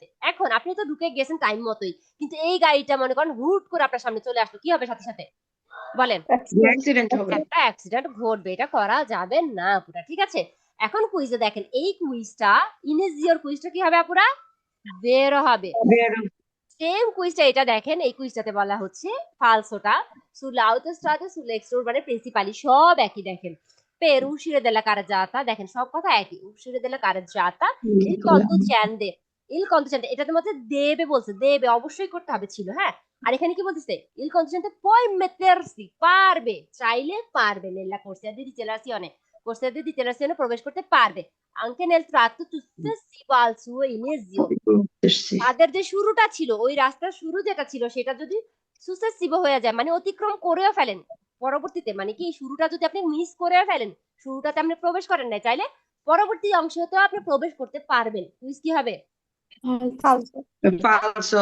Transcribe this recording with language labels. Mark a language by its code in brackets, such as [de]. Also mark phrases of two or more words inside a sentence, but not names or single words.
[bn] এখন আপনি তো ঢুকে গেছেন টাইম মতোই, কিন্তু এই গাড়িটা মনে করেন হুট করে আপনার সামনে চলে আসলো, কি হবে সাথে সাথে বলেন? অ্যাক্সিডেন্ট হবে। একটা অ্যাক্সিডেন্ট ঘটবে, এটা করা যাবে না আপুরা, ঠিক আছে? এখন কুইজে দেখেন, এই কুইজটা, ইনেজিওর কুইজটা কি হবে আপুরা, বের হবে। বের। সেম কুইজটা এটা দেখেন, এই কুইজটাতে বলা হচ্ছে ফালসোটা [it] sulle autostrade, sulle extraurbane principali, [bn] সব একই। দেখেন, [it] per uscire della carreggiata, [bn] দেখেন সব কথা একই, [it] uscire della carreggiata, il conducente, il conducente, [bn] এটাতে মধ্যে দেবে বলছে, দেবে অবশ্যই করতে হবে ছিল, হ্যাঁ। আর এখানে কি বলতেছে, [it] il conducente può mettersi, [bn] পারবে, চাইলে পারবে, [it] nella corsia di dichiarazione, corsia di dichiarazione [bn] প্রবেশ করতে পারবে, [it] anche nel tratto successivo al suo inizio, [bn] তাদের যে শুরুটা ছিল, ওই রাস্তার শুরু যেটা ছিল, সেটা যদি সুসেসিভ হয়ে যায়, মানে অতিক্রম করেও ফেলেন পরবর্তীতে, মানে কি শুরুটা যদি আপনি মিস করেও ফেলেন, শুরুটাতে আপনি প্রবেশ করেন না, চাইলে পরবর্তী অংশতেও আপনি প্রবেশ করতে পারবেন। কুইজ কি হবে? [it] ফালসো।